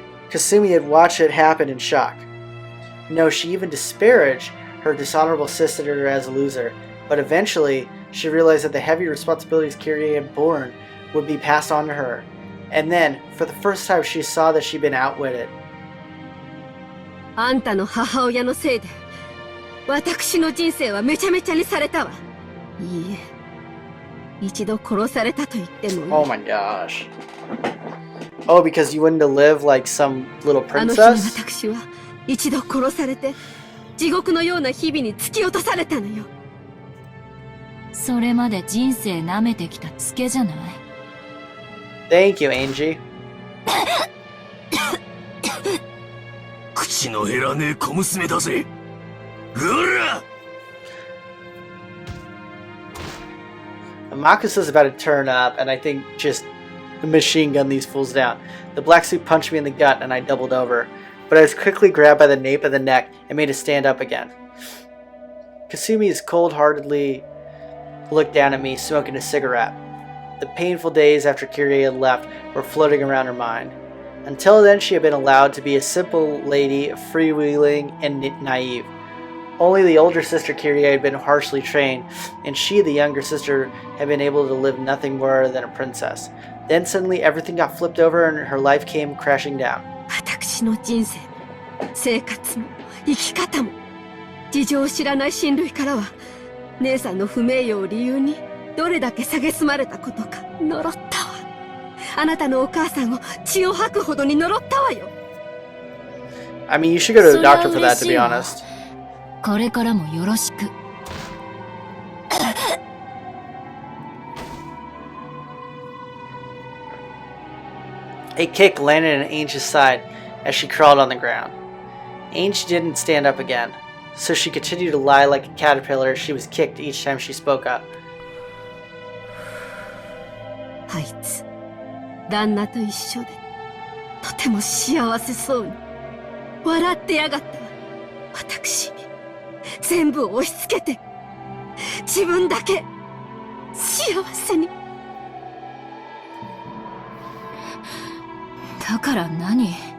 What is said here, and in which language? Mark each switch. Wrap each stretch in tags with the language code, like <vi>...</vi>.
<en>Kasumi had watched it happen in shock. No, she even disparaged her dishonorable sister as a loser, but eventually she realized that the heavy responsibilities Kirie had borne would be passed on to her. And then, for the first time, she saw that she'd been outwitted.</en> <ja>あんたの母親のせいで私の人生はめちゃめちゃにされたわ。いいえ、一度殺されたと言ってもいい。</ja> <en>Oh my gosh. Oh, because you wouldn't have lived like some little</en> <ja>あの日に</ja> <en>princess?</en> <ja>私は一度殺されて地獄のような日々に突き落とされたのよ。それまで人生舐めてきたツケじゃない。</ja> <en>Thank you, Angie.</en> <ja>口の減らねえ小娘だぜ。うら!</ja> <en>Makusa's about to turn up, and I think just machine gun these fools down. The black suit punched me in the gut, and I doubled over. But I was quickly grabbed by the nape of the neck and made to stand up again. Kasumi's cold-heartedly looked down at me, smoking a cigarette. The painful days after Kirie had left were floating around her mind. Until then, she had been allowed to be a simple lady, freewheeling and naive. Only the older sister Kirie had been harshly trained, and she, the younger sister, had been able to live nothing more than a princess. Then suddenly everything got flipped over and her life came crashing down.</en> <ja>私の人生も生活も生き方も事情を知らない親類からは姉さんの不名誉を理由にどれだけ蔑まれたことか呪ったわ。あなたのお母さんを血を吐くほどに呪ったわよ。</ja> <en>I mean, you should go to the doctor for that, to be honest.</en> <ja>これからもよろしく。</ja> <en>A kick landed on Ange's side as she crawled on the ground. Ange didn't stand up again, so she continued to lie like a caterpillar as she was kicked each time she spoke up.</en> <ja>あいつ旦那と一緒でとても幸せそうに笑ってやがった私に全部押し付けて自分だけ幸せに。だから何？</ja>